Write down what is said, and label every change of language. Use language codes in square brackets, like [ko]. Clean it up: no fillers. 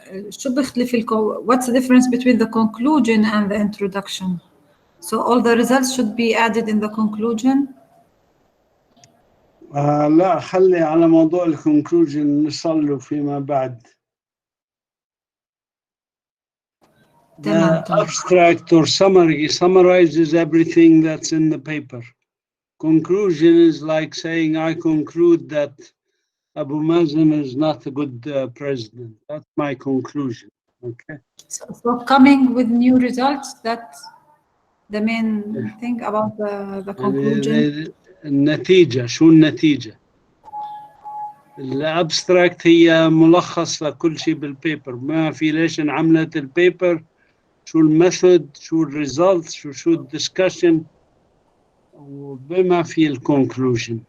[ar] شو بيختلف [en] what's the difference between the conclusion and the introduction? So all the results should be added in the conclusion? [ar] لا خلي على موضوع الكونكلوجن نصل له فيما بعد. [en] The abstract or summary summarizes everything that's in the paper. Conclusion is like saying, I conclude that Abu Mazen is not a good president. That's my conclusion. Okay. So coming with new results, that's the main thing about the conclusion. [ar] النتيجة شو النتيجة؟ الابستراكت هي ملخص لكل شيء بالبيبر. ما في ليش انعملت البيبر، شو الميثود، شو الريزلتس، شو الدسكشن، وبما في الكونكلوجن.